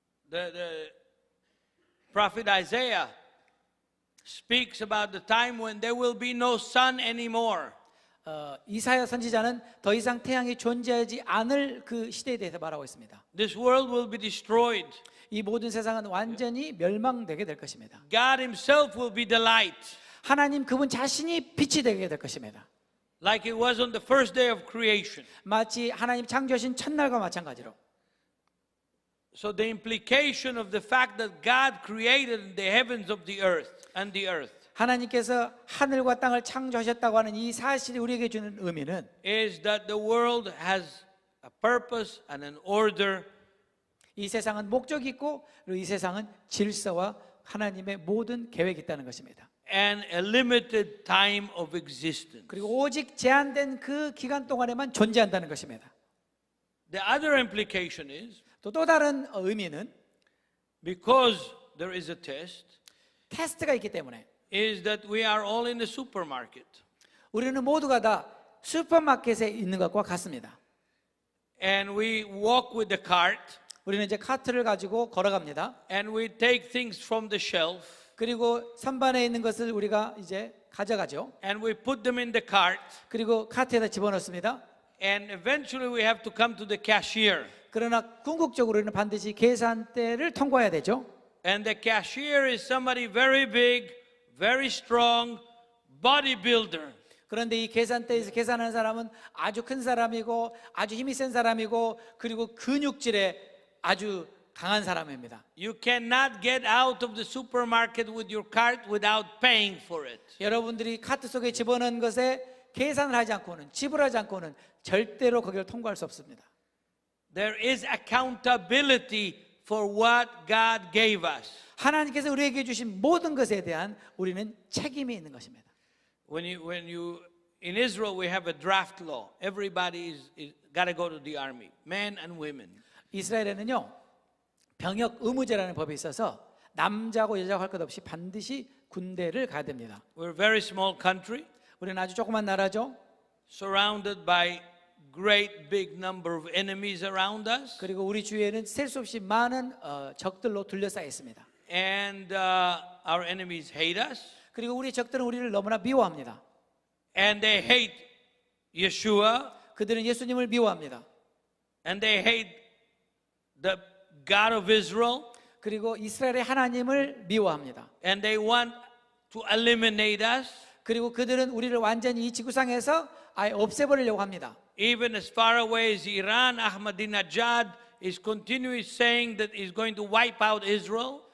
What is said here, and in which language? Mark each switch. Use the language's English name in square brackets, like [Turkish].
[English] The prophet Isaiah speaks about the time when there will be no sun anymore. [Korean] 이사야 선지자는 더 이상 태양이 존재하지 않을 그 시대에 대해서 말하고 있습니다. [English] This world will be destroyed. [Korean] 이 모든 세상은 완전히 멸망되게 될 것입니다. [English] God himself will be the light, [Korean] 하나님 그분 자신이 빛이 되게 될 것입니다. [English] like it was on the first day of creation. [Korean] 마치 하나님 창조하신 첫날과 마찬가지로. [English] So the implication of the fact that God created the heavens of the earth and the earth [Korean] 하나님께서 하늘과 땅을 창조하셨다고 하는 이 사실이 우리에게 주는 의미는 [English] is that the world has a purpose and an order, [Korean] 이 세상은 목적이 있고 그리고 이 세상은 질서와 하나님의 모든 계획이 있다는 것입니다. [English] and a limited time of existence. [Korean] 그리고 오직 제한된 그 기간 동안에만 존재한다는 것입니다. [English] The other implication is [Korean] 또 다른 의미는 [English] because there is a test, [Korean] 테스트가 있기 때문에 [English] is that we are all in the supermarket. [Korean] 우리는 모두가 다 슈퍼마켓에 있는 것과 같습니다. [English] And we walk with the cart [Korean] 우리는 이제 카트를 가지고 걸어갑니다. [English] and we take things from the shelf [Korean] 그리고 선반에 있는 것을 우리가 이제 가져가죠. [English] and we put them in the cart [Korean] 그리고 카트에다 집어넣습니다. [English] and eventually we have to come to the cashier. [Korean] 그러나 궁극적으로 우리는 반드시 계산대를 통과해야 되죠. [English] And the cashier is somebody very big, very strong, bodybuilder. [Korean] 그런데 이 계산대에서 계산하는 사람은 아주 큰 사람이고 아주 힘이 센 사람이고 그리고 근육질의 아주 강한 사람입니다. [English] You cannot get out of the supermarket with your cart without paying for it. [Korean] 여러분들이 카트 속에 집어넣은 것에 계산을 하지 않고는 지불하지 않고는 절대로 거기를 통과할 수 없습니다. [English] There is accountability for what God gave us. [Korean] 하나님께서 우리에게 주신 모든 것에 대한 우리는 책임이 있는 것입니다. [English] When you in Israel we have a draft law. Everybody is got to go to the army, men and women. [Korean] 이스라엘에는요 병역 의무제라는 법이 있어서 남자고 여자고 할 것 없이 반드시 군대를 가야 됩니다. [English] We're a very small country, [Korean] 우리는 아주 조그만 나라죠. [English] surrounded by great big number of enemies around us, [Korean] 그리고 우리 주위에는 셀 수 없이 많은 적들로 둘러싸여 있습니다. [English] and our enemies hate us, [Korean] 그리고 우리 적들은 우리를 너무나 미워합니다. [English] and they hate Yeshua, [Korean] 그들은 예수님을 미워합니다. [English] and they hate the God of Israel, [Korean] 그리고 이스라엘의 하나님을 미워합니다. [English] and they want to eliminate us, [Korean] 그리고 그들은 우리를 완전히 이 지구상에서 아예 없애버리려고 합니다. [English] even as far away as Iran. Ahmadinejad is continually saying that he's going to wipe out Israel.